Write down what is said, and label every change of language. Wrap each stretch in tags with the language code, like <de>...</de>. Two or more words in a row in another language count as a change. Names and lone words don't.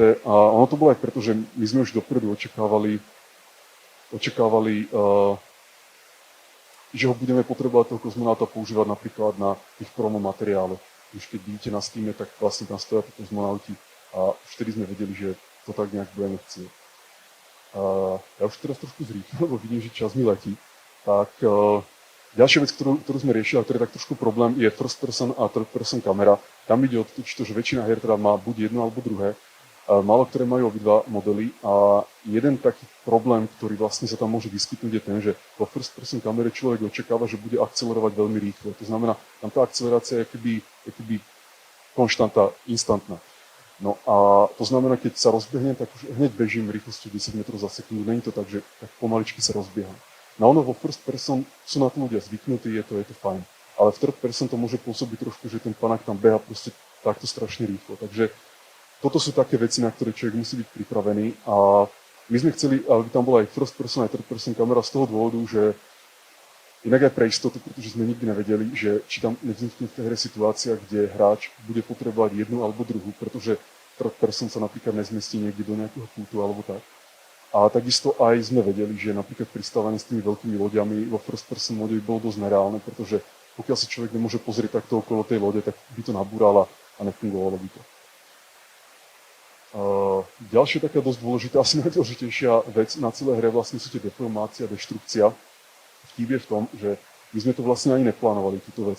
<sk>A ono to bolo aj preto, že my sme už dopredu očakávali, že ho budeme potrebovať toho kozmonauta používať napríklad na tých promo materiáloch. Už keď vidíte na Steame, tak vlastne tam stoja tí kozmonauti a už vtedy sme vedeli, že to tak nejak budeme chcieť. Ja už teraz trošku zrýchlim, lebo vidím, že čas mi letí. Tak ďalšia vec, ktorú sme riešili, a ktorý je tak trošku problém, je</sk> <en>first person</en> <sk>a</sk> <en>third person</en> <sk>kamera. Tam ide o to, že väčšina hier teda má buď jedno alebo druhé. Málo ktoré majú obidva modely a jeden taký problém, ktorý vlastne sa tam môže vyskytnúť, je ten, že vo</sk> <en>first person</en> <sk>kamere človek očakáva, že bude akcelerovať veľmi rýchlo. To znamená, tam tá akcelerácia je akoby konštanta, instantná. No a to znamená, keď sa rozbehnem, tak už hneď bežím rýchlosťou 10 metrov za sekundu. Není to tak, že tak pomaličky sa rozbieham. No ono vo</sk> <en>first person</en> <sk>sú na to ľudia zvyknutí, je to fajn. Ale v</sk> <en>third person</en> <sk>to môže pôsobiť trošku, že ten panák tam beha proste takto strašne rýchlo. Takže toto sú také veci, na ktoré človek musí byť pripravený. A my sme chceli, aby tam bola aj</sk> <en>first person,</en> <sk>aj</sk> <en>third person</en> <sk>kamera z toho dôvodu, že inak aj pre istotu, pretože sme nikdy nevedeli, že či tam nevznikne v tej hre situácia, kde hráč bude potrebovať jednu alebo druhú, pretože</sk> <en>third person</en> <sk>sa napríklad nezmestí niekde do nejakého pultu alebo tak. A takisto aj sme vedeli, že napríklad pristávanie s tými veľkými loďami vo</sk> <en>first person mode</en> <sk>by bolo dosť nereálne, pretože pokiaľ si človek nemôže pozrieť takto okolo tej lode, tak by to nabúrala a nefungovalo by to. Ďalšia taká dosť dôležitá, asi najdôležitejšia vec na celé hre vlastne sú tie deformácia a deštrukcia. Vtip je v tom, že my sme to vlastne ani neplánovali, túto vec.</sk>